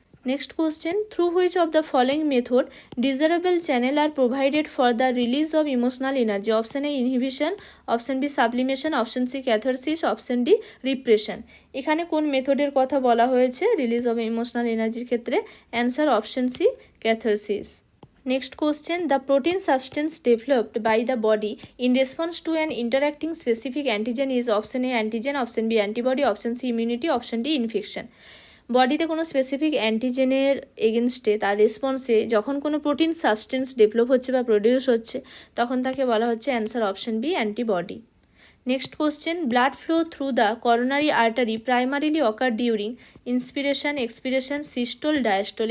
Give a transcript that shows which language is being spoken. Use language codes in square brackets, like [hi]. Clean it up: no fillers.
[en] Next question, through which of the following method desirable channel are provided for the release of emotional energy? Option A inhibition, option B sublimation, option C catharsis, option D repression. [bn] এখানে কোন মেথডের কথা বলা হয়েছে release of emotional এনার্জির ক্ষেত্রে? Answer option C catharsis. [en] Next question, the protein substance developed by the body in response to an interacting specific antigen is option A antigen, option B antibody, option C immunity, option D infection. [bn] বডিতে কোনো specific অ্যান্টিজেনের এগেনস্টে তার রেসপন্সে যখন কোনো protein substance develop হচ্ছে বা produce হচ্ছে তখন তাকে বলা হচ্ছে answer option B antibody. [en] Next question, blood flow through the coronary artery primarily occur during inspiration, expiration, systole, diastole.